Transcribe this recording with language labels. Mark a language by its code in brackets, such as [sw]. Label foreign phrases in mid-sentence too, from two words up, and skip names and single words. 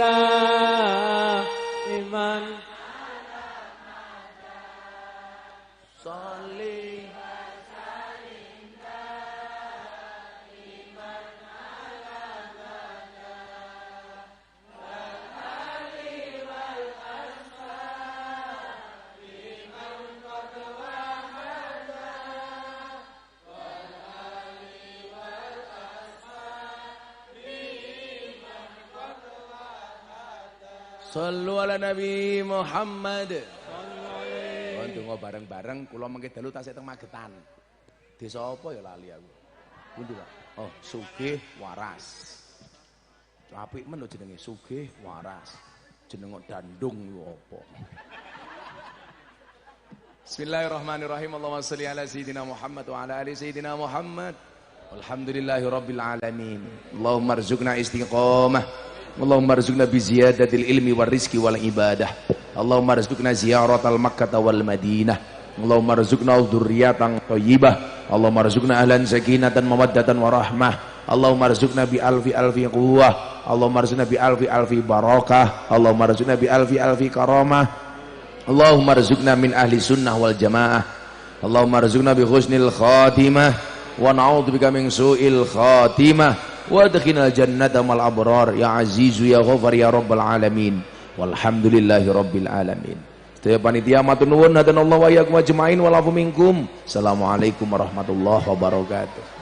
[ar] دائما صل وسلم دائما على والآل والأصحاب من قد وحد صلوا على النبي محمد. [jv] Ndonga bareng-bareng kula mengke dalu tasih teng Magetan. Desa apa ya lali aku. Pundi, Pak? Oh, Sugih Waras. Apik men lho jenenge Sugih Waras. Jeneng Dandung yo apa. [ar] بسم الله الرحمن الرحيم. اللهم صل على سيدنا محمد وعلى آل سيدنا محمد wa ala ali sayidina Muhammad. الحمد لله رب العالمين. اللهم ارزقنا استقامة اللهم ارزقنا بزيادة العلم والرزق والعبادة. اللهم ارزقنا زيارة مكة والمدينة. اللهم ارزقنا ذرية طيبة اللهم ارزقنا أهلا سكينة مودة ورحمة. اللهم ارزقنا بألف قوة اللهم ارزقنا بألف بركة. اللهم ارزقنا بألف كرامة اللهم ارزقنا من أهل السنة والجماعة. اللهم ارزقنا بحسن الخاتمة ونعوذ بك من سوء الخاتمة وأدخلنا الجنة مع الأبرار يا عزيز يا غفار يا رب العالمين. والحمد لله رب العالمين. [jv] Sedaya panitia matur nuwun [ar] هدانا الله وإياكم أجمعين والعفو منكم. السلام عليكم ورحمة الله وبركاته.